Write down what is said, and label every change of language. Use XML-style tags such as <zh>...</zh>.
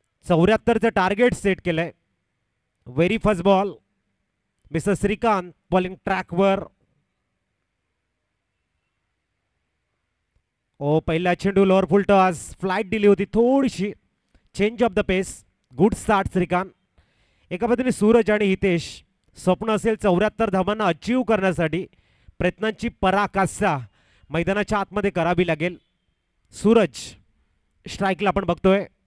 <mr>74चं target set केलंय.</mr> <en>very first ball,</en> <mr>mister Shrikant bowling ट्रॅकवर. ओ, पहिला चेंडू लोअर फुल टॉस, फ्लाइट दिली होती थोडीशी.</mr> <en>Change of the pace, good start Shrikant.</en> <mr>एका पद्धतीने सूरज आणि हितेश स्वप्न असेल 74 धावांना अचीव करण्यासाठी प्रयत्नांची पराकाष्ठा मैदानाच्या आतमध्ये करावी लागेल. सूरज स्ट्राईकला आपण बघतोय.</mr>